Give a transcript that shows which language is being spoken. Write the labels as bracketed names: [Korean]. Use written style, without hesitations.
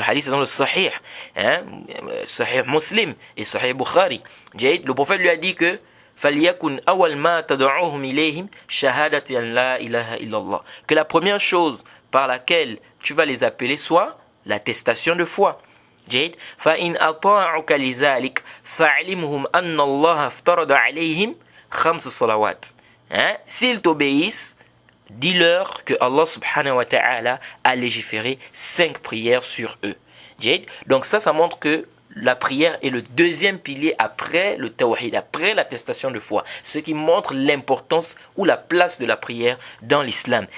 [French] Le hadith est dans le Sahih, Sahih Muslim et Sahih Bukhari. Le prophète lui a dit que [Arabic] فَلْيَكُنْ أَوَلْ مَا تَدْعُوهُمْ إِلَيْهِمْ شَهَادَةً لَا إِلَهَ إِلَّا اللَّهِ, [French] que la première chose par laquelle tu vas les appeler soit l'attestation de foi. [Arabic] جيد فإن أطاعك لذلك فاعلمهم أن الله افترض عليهم 5 صلوات. [French] S'ils t'obéissent, dis-leur que Allah subhanahu wa ta'ala a légiféré 5 prières sur eux. [Arabic] جيد. [French] Donc ça montre que la prière est le deuxième pilier après le tawhid, après l'attestation de foi, ce qui montre l'importance ou la place de la prière dans l'islam.